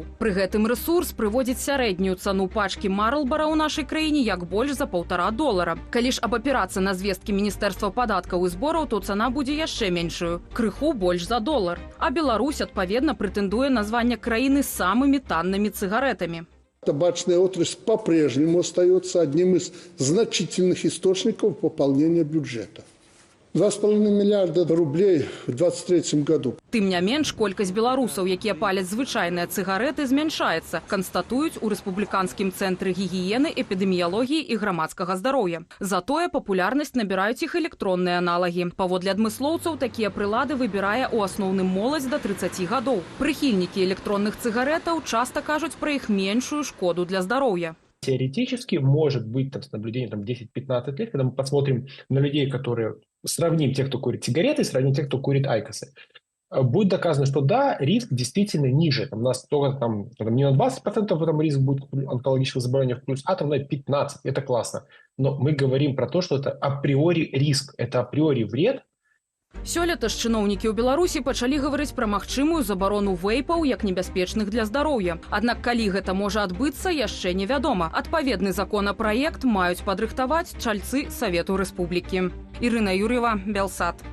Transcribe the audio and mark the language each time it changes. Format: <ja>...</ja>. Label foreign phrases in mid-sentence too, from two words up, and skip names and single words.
<be>Пры гэтым рэсурс прыводзіць сярэднюю цану пачкі Марлбара ў нашай краіне як больш за $1,5. Калі ж абапірацца на звесткі Міністэрства падаткаў і збораў, то цана будзе яшчэ меншую, крыху больш за $1. А Беларусь, адпаведна, прэтэндуе на званне краіны з самымі таннымі цыгарэтамі.</be> <ru>Табачная отрасль по-прежнему остается одним из значительных источников пополнения бюджета. 2,5 миллиарда рублей в 2023 году.</ru> <be>Тым не менш, колькасць беларусаў, якія паляць звычайныя цыгарэты, змяншаецца, канстатуюць у рэспубліканскім цэнтры гігіены, эпідэміялогіі і грамадскага здароўя. Затое папулярнасць набіраюць іх электронныя аналагі. Паводле адмыслоўцаў, такія прылады выбірае ў асноўным моладзь да 30 гадоў. Прыхільнікі электронных цыгарэтаў часта кажуць пра іх меншую шкоду для здароўя.</be> <ru>Теоретически может быть с наблюдением 10-15 лет, когда мы посмотрим на людей, которые сравним тех, кто курит сигареты, сравним тех, кто курит айкосы. Будет доказано, что да, риск действительно ниже. У нас только не на 20% там риск будет онкологического заболевания в плюс, а там на 15%. Это классно. Но мы говорим про то, что это априори риск, это априори вред.</ru> <be>Сёлета ж чыноўнікі ў Беларусі пачалі гаварыць пра магчымую забарону вейпаў як небяспечных для здароўя. Аднак калі гэта можа адбыцца, яшчэ невядома. Адпаведны законапраект маюць падрыхтаваць чальцы Савету Рэспублікі. Ірына Юр'ева, Белсат.</be>